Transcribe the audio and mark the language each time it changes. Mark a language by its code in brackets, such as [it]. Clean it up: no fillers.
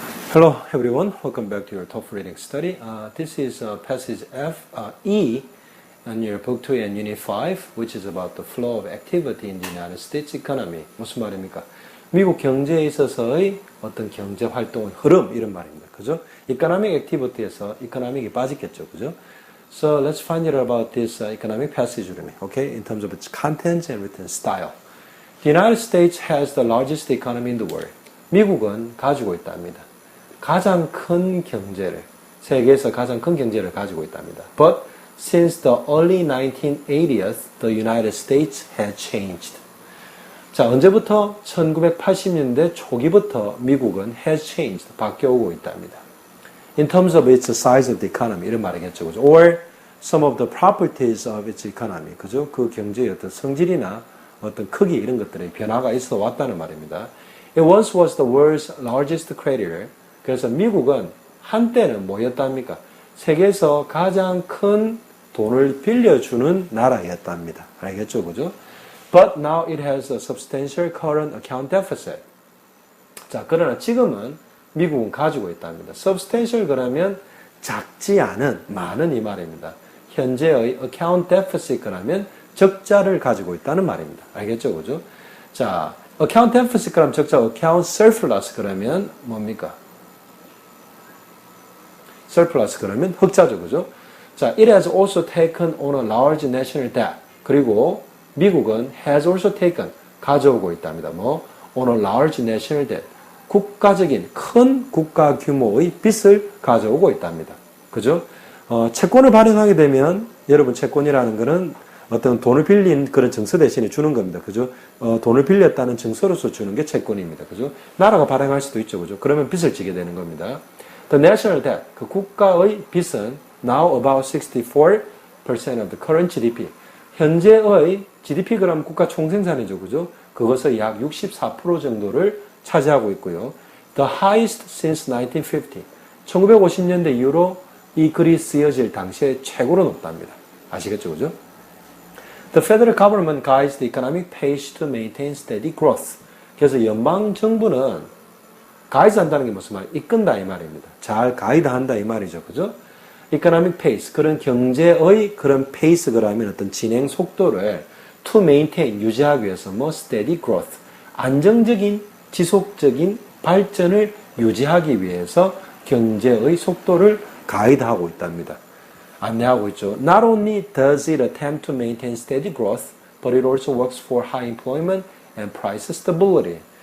[en] Hello everyone, welcome back to your TOEFL reading study. This is passage E on your book 2 and unit 5, which is about the flow of activity in the United States economy. [ko] 무슨 말입니까? 미국 경제에 있어서의 어떤 경제 활동의 흐름, 이런 말입니다. 그죠? economic activity에서 economic이 빠지겠죠. 그죠? [en] So let's find out about this economic passage, okay, in terms of its contents and written style. The United States has the largest economy in the world. [ko] 미국은 가지고 있답니다. 가장 큰 경제를, 세계에서 가장 큰 경제를 가지고 있답니다. [en] But since the early 1980s, the United States has changed. [ko] 자, 언제부터? 1980년대 초기부터 미국은 [en] has changed, [ko] 바뀌어오고 있답니다. [en] In terms of its size of the economy, [ko] 이런 말이겠죠. 그죠? [en] Or some of the properties of its economy. [ko] 그죠? 그 경제의 어떤 성질이나 어떤 크기, 이런 것들의 변화가 있어 왔다는 말입니다. [en] It once was the world's largest creditor. [ko] 그래서 미국은 한때는 뭐였답니까? 세계에서 가장 큰 돈을 빌려주는 나라였답니다. 알겠죠? 그죠? [en] But now it has a substantial current account deficit. [ko] 자, 그러나 지금은 미국은 가지고 있답니다. substantial 그러면 작지 않은, 많은 이 말입니다. 현재의 account deficit 그러면 적자를 가지고 있다는 말입니다. 알겠죠? 그죠? 자, account deficit 그러면 적자, account surplus 그러면 뭡니까? surplus 그러면 흑자죠, 그죠? [en] 자, it has also taken on a large national debt. [ko] 그리고 미국은 [en] has also taken, [ko] 가져오고 있답니다. [en] 뭐, on a large national debt. [ko] 국가적인 큰 국가 규모의 빚을 가져오고 있답니다. 그죠? 채권을 발행하게 되면, 여러분 채권이라는 거는 어떤 돈을 빌린 그런 증서 대신에 주는 겁니다. 그죠? 돈을 빌렸다는 증서로서 주는 게 채권입니다. 그죠? 나라가 발행할 수도 있죠, 그죠? 그러면 빚을 지게 되는 겁니다. [en] The national debt, [ko] 그 국가의 빚은 [en] now about 64% of the current GDP. [ko] 현재의 GDP 그러면 국가 총생산이죠, 그죠? 그것의 약 64% 정도를 차지하고 있고요. [en] The highest since 1950. [ko] 1950년대 이후로 이 글이 쓰여질 당시에 최고로 높답니다. 아시겠죠, 그죠? [en] The federal government guides the economic pace to maintain steady growth. [ko] 그래서 연방 정부는 가이드 한다는 게 무슨 말이에요? 이끈다 이 말입니다. 잘 가이드 한다 이 말이죠. 그죠? [en] economic pace, [ko] 그런 경제의 그런 페이스 그러면 어떤 진행 속도를 [en] to maintain, [ko] 유지하기 위해서 뭐 [en] steady growth, [ko] 안정적인, 지속적인 발전을 유지하기 위해서 경제의 속도를 가이드하고 있답니다. 안내하고 있죠. [en] Not only does it attempt to maintain steady growth, but it also works for high employment and price stability.